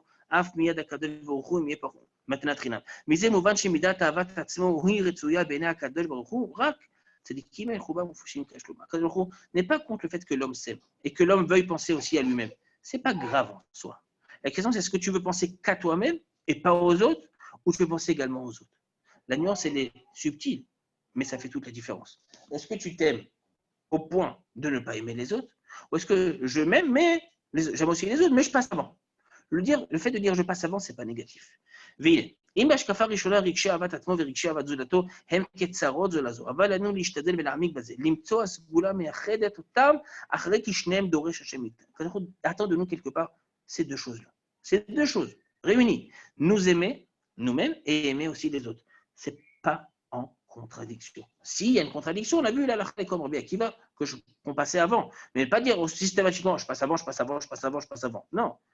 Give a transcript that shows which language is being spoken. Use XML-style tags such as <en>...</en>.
<he>אף מיד הקדוש ברוך הוא אם יהיה פחות מתנת חינם. מזה מובן שמידת אהבת עצמו היא רצויה בעיני הקדוש ברוך הוא, רק צדיקים מחובה מופשים כשלום.</he> <fr>הקדוש ברוך הוא n'est pas contre le fait que l'homme s'aime et que l'homme veuille penser aussi à lui-même. C'est pas grave en soi. La question c'est est-ce que tu veux penser qu'à toi-même et pas aux autres ou tu veux penser également aux autres? La nuance elle est subtile, mais ça fait toute la différence. Est-ce que tu t'aimes au point de ne pas aimer les autres ou est-ce que je m'aime mais j'aime aussi les autres mais je passe avant? Le fait de dire je passe avant, ce n'est pas négatif. Veillez.</fr> <he>אם בהשקפה ראשונה רגשי אהבת עצמו ורגשי אהבת זולתו הם כצרות זו לזו, אבל עלינו להשתדל ולהעמיק בזה, למצוא הסגולה מייחדת אותם אחרי כי שניהם דורש השם מאיתנו.</he> <fr>Attends de nous quelque part ces deux choses-là. Ces deux choses réunies, nous aimer nous-mêmes et aimer aussi les autres. Ce n'est pas en contradiction. S'il y a une contradiction, on a vu là, comme Rabbi Akiva, qu'on passait avant. Mais pas dire systématiquement, je passe avant, je passe avant, je passe avant, je passe avant. Non.</fr>